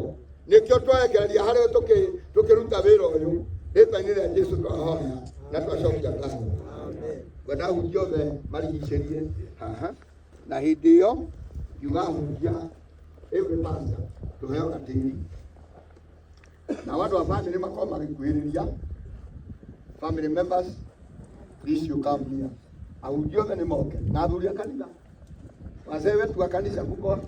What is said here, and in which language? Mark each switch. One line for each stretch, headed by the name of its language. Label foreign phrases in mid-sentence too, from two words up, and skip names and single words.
Kikuyu: Nĩkĩo twerekereria harĩ tũkĩruta wĩra ũyũ, rĩĩtwa-inĩ rĩa Jesũ twahoya na twacokia ngatho. Ngwenda ahunjia othe marigicĩrie haha, na hĩndĩ ĩyo ngiuga ahunjia
English: every pastor
Kikuyu: tũheo gatĩri, na andũ a family makorwo magĩkuhĩrĩria.
English: Family members, please you come here.
Kikuyu: Ahunjia othe nĩ moke, na athuri a kanitha,
Swahili: wazee wetu wa kanisa mko wapi?